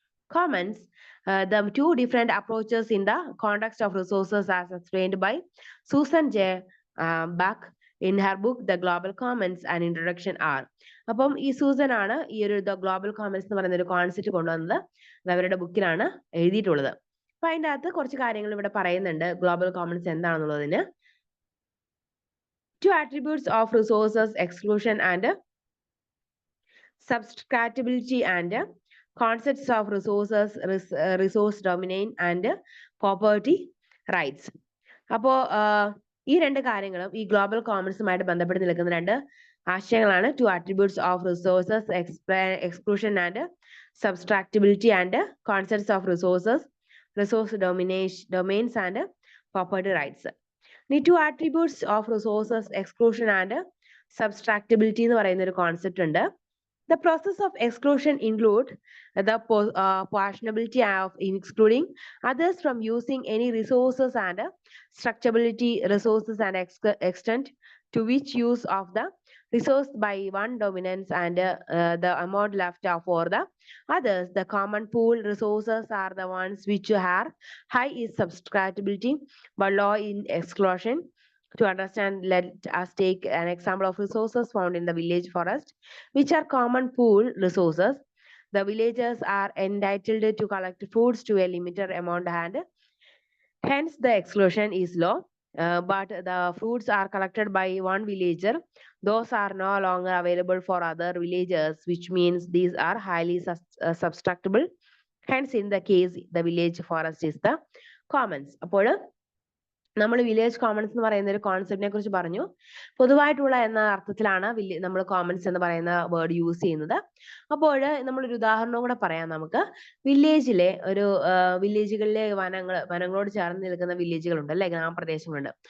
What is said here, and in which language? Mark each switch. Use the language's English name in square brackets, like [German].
[English] Commons, the two different approaches in the context of resources as explained by Susan J. Buck in her book The Global Commons and Introduction are. [Malayalam] അപ്പം ഈ Susan ആണ് ഈ ഒരു the global Commons എന്ന് പറയുന്ന ഒരു concept കൊണ്ടുവന്നത്. അത് അവരുടെ ബുക്കിലാണ് എഴുതിയിട്ടുള്ളത്. അപ്പൊ അതിന്റെ അകത്ത് കുറച്ച് കാര്യങ്ങൾ ഇവിടെ പറയുന്നുണ്ട് global Commons എന്താണെന്നുള്ളതിന്. [English] Two attributes of resources exclusion and subtractability and concepts of resources, resource dominance and property rights. [Malayalam] അപ്പോ ഈ രണ്ട് കാര്യങ്ങളും ഈ ഗ്ലോബൽ കോമൺസുമായിട്ട് ബന്ധപ്പെട്ട് നിൽക്കുന്ന രണ്ട് ആശയങ്ങളാണ്. [English] Two attributes of resources exclusion and subtractability and concepts of resources, resource domains and property rights. ഈ two attributes of resources exclusion and subtractability [Malayalam] എന്ന് പറയുന്ന ഒരു കോൺസെപ്റ്റ് ഉണ്ട്. [English] The process of exclusion include the possibility of excluding others from using any resources and structurability resources and extent to which use of the resource by one dominance and the amount left for the others. The common pool resources are the ones which are high in subtractability but low in exclusion. To understand, let us take an example of resources found in the village forest, which are common pool resources. The villagers are entitled to collect fruits to a limited amount and hence the exclusion is low. But the fruits are collected by one villager. Those are no longer available for other villagers, which means these are highly subtractable. Hence, in the case, the village forest is the commons. [Malayalam] അപ്പോൾ നമ്മൾ village Commons എന്ന് പറയുന്ന ഒരു കോൺസെപ്റ്റിനെ കുറിച്ച് പറഞ്ഞു. പൊതുവായിട്ടുള്ള എന്ന അർത്ഥത്തിലാണ് നമ്മൾ കോമൺസ് എന്ന് പറയുന്ന വേർഡ് യൂസ് ചെയ്യുന്നത്. അപ്പോൾ നമ്മളൊരു ഉദാഹരണവും കൂടെ പറയാം. നമുക്ക് വില്ലേജിലെ വില്ലേജുകളിലെ വനങ്ങളോട് ചേർന്ന് നിൽക്കുന്ന വില്ലേജുകളുണ്ട് അല്ലെ, ഗ്രാമപ്രദേശങ്ങളുണ്ട്.